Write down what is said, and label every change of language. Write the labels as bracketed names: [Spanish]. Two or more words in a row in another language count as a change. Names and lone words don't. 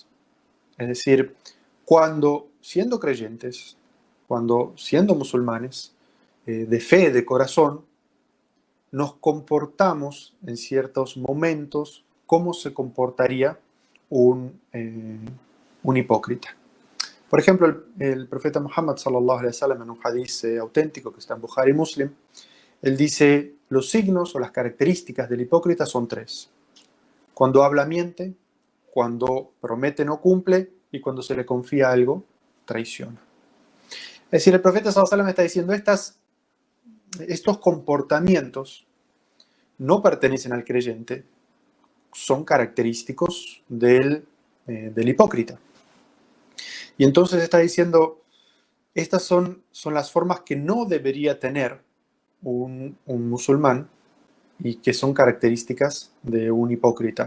[Spanish] Es decir, cuando siendo creyentes, cuando siendo musulmanes, de fe, de corazón, nos comportamos en ciertos momentos como se comportaría un hipócrita. Por ejemplo, el profeta Muhammad [Arabic] صلى الله عليه وسلم, [Spanish] en un hadith auténtico que está en Bukhari y Muslim, él dice, los signos o las características del hipócrita son tres. Cuando habla miente, cuando promete no cumple y cuando se le confía algo, traiciona. Es decir, el profeta [Arabic] صلى الله عليه وسلم [Spanish] está diciendo, estos comportamientos no pertenecen al creyente, son característicos del hipócrita. Y entonces está diciendo, estas son las formas que no debería tener un musulmán y que son características de un hipócrita.